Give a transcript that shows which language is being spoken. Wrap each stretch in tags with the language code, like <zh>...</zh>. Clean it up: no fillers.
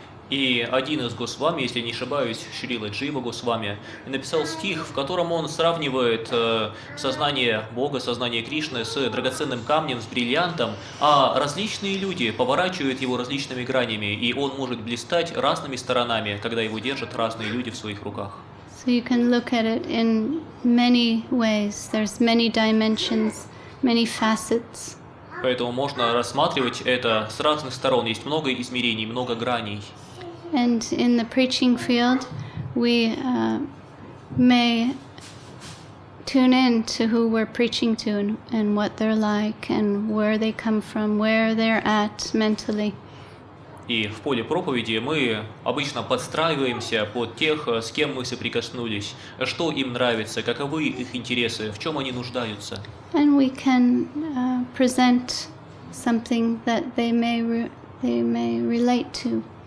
<ru>И один из Госвами, если не ошибаюсь, Шрила Джива Госвами, написал стих, в котором он сравнивает сознание Бога, сознание Кришны с драгоценным камнем, с бриллиантом, а различные люди поворачивают его различными гранями, и он может блистать разными сторонами, когда его держат разные люди в своих руках.</ru> <en>So you can look at it in many ways. There's many dimensions, many facets.</en> <ru>Поэтому можно рассматривать это с разных сторон. Есть много измерений, много граней.</ru> <en>And in the preaching field, we may tune in to who we're preaching to and what they're like and where they come from, where they're at mentally.</en> <ru>И в поле проповеди мы обычно подстраиваемся под тех, с кем мы соприкоснулись, что им нравится, каковы их интересы, в чем они нуждаются.</ru> <en>And we can present something that they may relate to.</en>